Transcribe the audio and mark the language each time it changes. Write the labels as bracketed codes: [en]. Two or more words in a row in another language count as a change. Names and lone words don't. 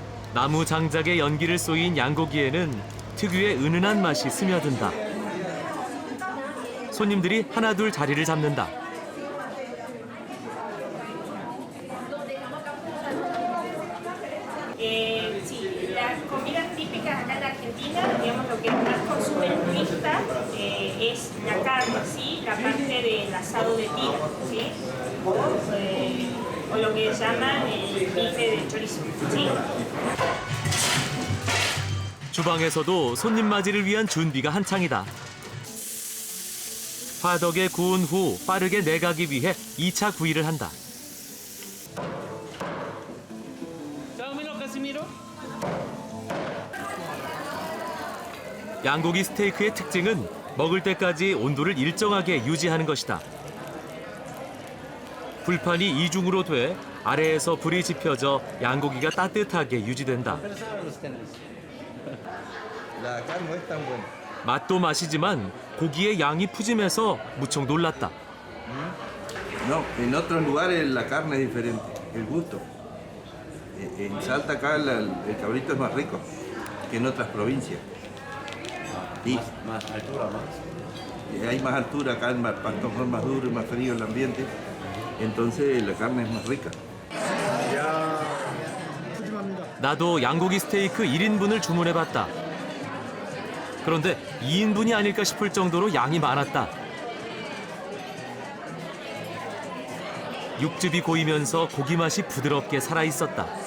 [ko] 나무 장작에 연기를 쏘인 양고기에는 특유의 은은한 맛이 스며든다. 손님들이 하나둘 자리를 잡는다. [es] Sí, las comidas típicas acá en Argentina, digamos lo que más consume el turista es la carne, ¿sí? La parte del asado de tira, ¿sí? O lo que llaman el bife de chorizo, ¿sí? [ko] 주방에서도 손님 맞이를 위한 준비가 한창이다. 화덕에 구운 후 빠르게 내가기 위해 2차 구이를 한다. 양고기 스테이크의 특징은 먹을 때까지 온도를 일정하게 유지하는 것이다. 불판이 이중으로 돼 아래에서 불이 지펴져 양고기가 따뜻하게 유지된다. 맛도 맛이지만 고기의 양이 푸짐해서 무척 놀랐다. [es] No, en otros lugares la carne es diferente, el gusto. En Salta acá el cabrito es más rico que en otras provincias. Y más altura, más. Hay más altura acá, el pasto es más duro y más frío el ambiente. Entonces la carne es más rica. [ko] 나도 양고기 스테이크 1인분을 주문해봤다. 그런데 2인분이 아닐까 싶을 정도로 양이 많았다. 육즙이 고이면서 고기 맛이 부드럽게 살아있었다.